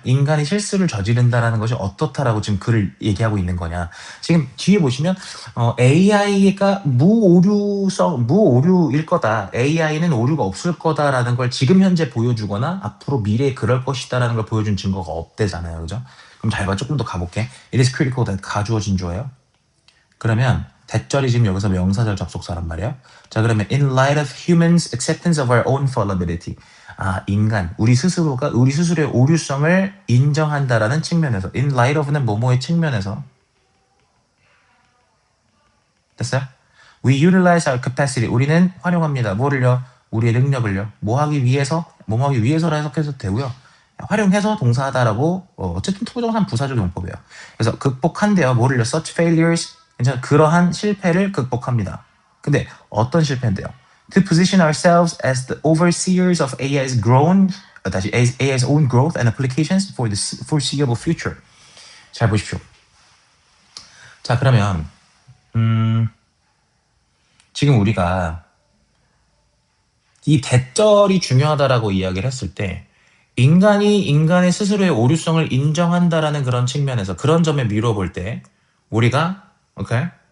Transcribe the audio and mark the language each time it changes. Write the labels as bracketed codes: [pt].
[ko] 인간이 실수를 저지른다라는 것이 어떻다라고 지금 글을 얘기하고 있는 거냐. 지금 뒤에 보시면 AI가 무오류일 거다. AI는 오류가 없을 거다라는 걸 지금 현재 보여주거나 앞으로 미래에 그럴 것이다라는 걸 보여준 증거가 없대잖아요. 그죠? 그럼 잘 봐. 조금 더 가볼게. [en] It is critical that [ko] 가주어 진주어예요. 그러면 대절이 지금 여기서 명사절 접속사란 말이에요. [en] 자, 그러면 in light of humans' acceptance of our own fallibility. [ko] 인간, 우리 스스로의 오류성을 인정한다라는 측면에서 [en] in light of [ko] 는 뭐뭐의 측면에서 됐어요? [en] We utilize our capacity. [ko] 우리는 활용합니다. 뭐를요? 우리의 능력을요. 뭐하기 위해서라 해석해도 되고요. 활용해서 동사하다라고 어쨌든 투부정사는 부사적 용법이에요. 그래서 극복한대요. 뭐를요? [en] Such failures [ko] 괜찮아. 그러한 실패를 극복합니다. 근데 어떤 실패인데요? [en] To position ourselves as the overseers of AI's AI's own growth and applications for the foreseeable future. [ko] 잘 보십시오. 자, 그러면 지금 우리가 이 대절이 중요하다라고 이야기를 했을 때 인간이 인간의 스스로의 오류성을 인정한다라는 그런 측면에서 그런 점에 미루어 볼 때 우리가 오케이?